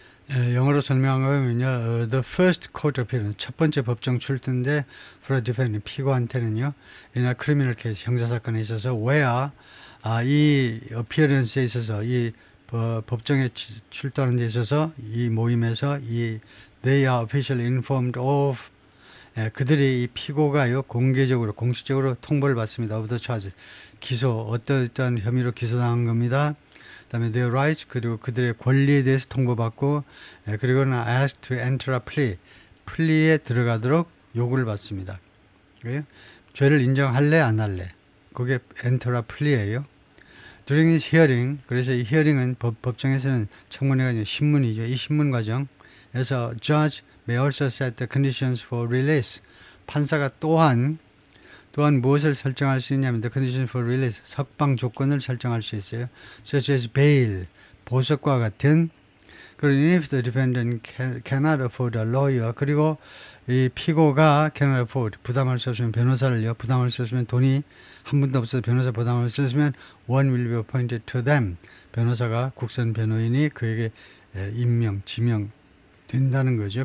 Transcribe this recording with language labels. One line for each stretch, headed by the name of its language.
Korean: 영어로 설명한 거면요,
English: the first court appearance,
Korean: 첫 번째 법정 출두인데
English: for a defendant,
Korean: 피고한테는요,
English: in a criminal case,
Korean: 형사사건에 있어서 where 이 appearance에 있어서 이 법정에 출두하는 데 있어서 이 모임에서 이
English: they are officially informed of
Korean: 그들이 이 피고가요 공개적으로 공식적으로 통보를 받습니다.
English: of the charge,
Korean: 기소 어떠한 혐의로 기소당한 겁니다. 그다음에
English: their rights,
Korean: 그리고 그들의 권리에 대해서 통보받고 그리고는
English: asked to enter a plea,
Korean: 플리에 들어가도록 요구를 받습니다. 그래요? 죄를 인정할래 안 할래? 그게
English: enter a plea
Korean: 예요.
English: During his hearing,
Korean: 그래서 이 hearing은 법정에서는 청문회가 신문이죠. 이 신문 과정에서
English: judge may also set the conditions for release.
Korean: 판사가 또한 무엇을 설정할 수 있냐면
English: the conditions for release,
Korean: 석방 조건을 설정할 수 있어요.
English: such as bail,
Korean: 보석과 같은. 그리고
English: if the defendant cannot afford a lawyer,
Korean: 그리고 이 피고가
English: cannot afford,
Korean: 부담할 수 없으면 변호사를요, 부담할 수 없으면 돈이 한 분도 없어서 변호사 부담할 수 없으면
English: one will be appointed to them.
Korean: 변호사가 국선 변호인이 그에게 지명 된다는 거죠.